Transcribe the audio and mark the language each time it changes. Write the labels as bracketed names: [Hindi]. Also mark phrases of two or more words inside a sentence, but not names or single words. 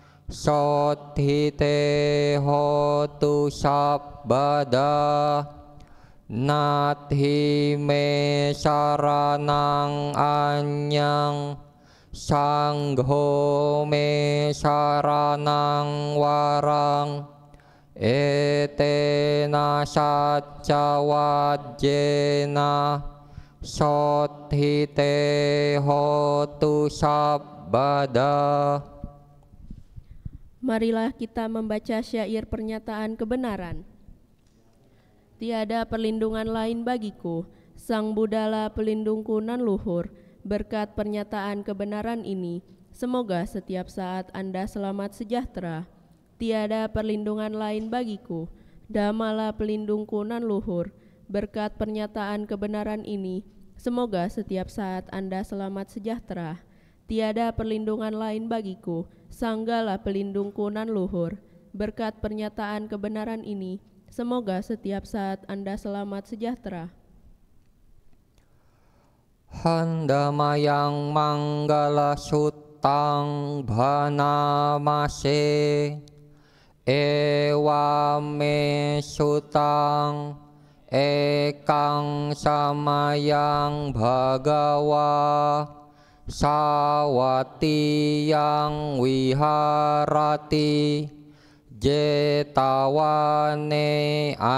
[Pali] sothite hotu sabbada nathi me saranang anyang sangho me saranang warang etena saca wajjena sothite hotu sabbada. [Indonesian] Marilah kita membaca syair pernyataan kebenaran. Tiada perlindungan lain bagiku, Sang Buddhalah pelindungku nan luhur. Berkat pernyataan kebenaran ini, semoga setiap saat Anda selamat sejahtera. Tiada perlindungan lain bagiku, Dhammalah pelindungku nan luhur. Berkat pernyataan kebenaran ini, semoga setiap saat Anda selamat sejahtera. Tiada perlindungan lain bagiku, Sanggalah pelindungku nan luhur. Berkat pernyataan kebenaran ini, semoga setiap saat Anda selamat sejahtera. [Pali] Handamayang manggala suttang bhanamase ewame sutang ekang samayang bhagawa sawati yang wiharati jetawane